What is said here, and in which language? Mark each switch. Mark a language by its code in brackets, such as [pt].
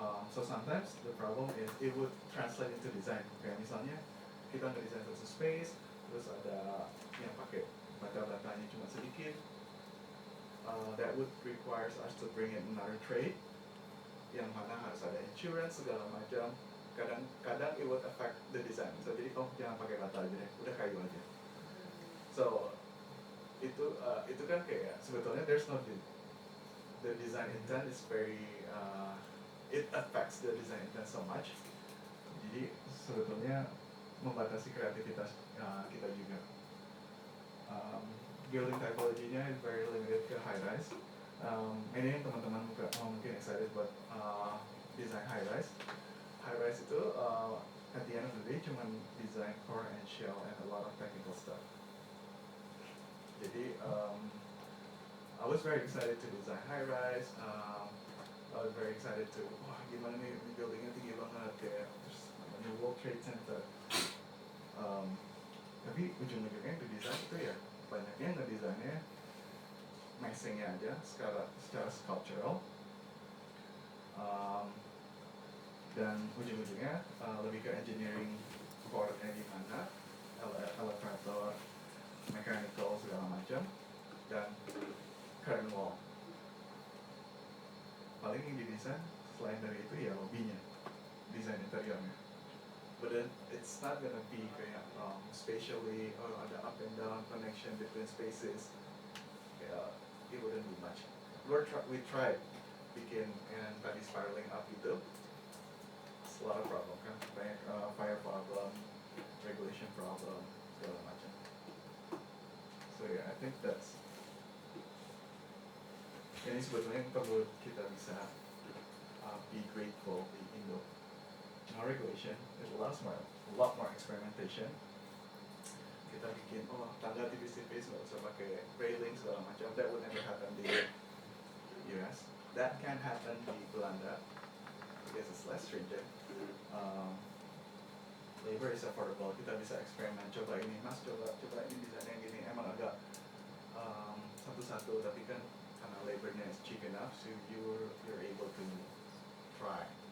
[en] So sometimes the problem is it would translate into design. [id] Kayak misalnya kita ngedesain satu space, terus ada yang pakai bata-batanya cuma sedikit. [en] That would requires us to bring in another trade, [id] yang mana harus ada insurance segala macam. Kadang [en] it would affect the design. [id] So jadi jangan pakai bata aja deh, udah kayu aja. [en] So [id] itu kan kayak sebetulnya [en] there's no the design intent is very it affects the design intent so much. [id] Jadi sebetulnya membatasi kreativitas kita juga. [en] Building typology-nya is very limited ke high rise. [id] Ini yang teman-teman mungkin [en] excited buat design high rise. High rise itu at the end of the day [id] cuma [en] design core and shell and a lot of technical stuff. [id] Jadi [en] I was very excited to design high rise. I was very excited to [id] gimana nih buildingnya tinggi banget kayak terus namanya World Trade Center. Tapi ujung-ujungnya di desain itu ya banyaknya ngedesainnya messingnya aja secara sculptural, dan ujung-ujungnya lebih ke engineering core-nya di mana, elevator, mechanical segala macam, dan curtain wall. Paling yang didesain selain dari itu ya lobbynya, desain interiornya. [en] But then it's not gonna be [id] kayak [en] spatially ada up and down connection between spaces. It wouldn't be much. We tried [id] bikin yang tadi [en] spiraling up itu. It's a lot of problem kan, banyak fire problem, regulation problem, segala macam. So yeah, I think that's [id] ini sebetulnya perlu kita bisa [en] be grateful di Indo. more regulation, there's a lot more experimentation. [id] Kita bikin tangga tipis-tipis, nggak usah pakai railing segala macam. [en] That would never happen di US. That can happen di Belanda because it's less stringent. Labor is affordable. [id] Kita bisa eksperimen, coba ini mas, coba ini desain yang gini. Emang agak satu-satu, tapi kan karena labornya [en] is cheap enough, so you're able to try.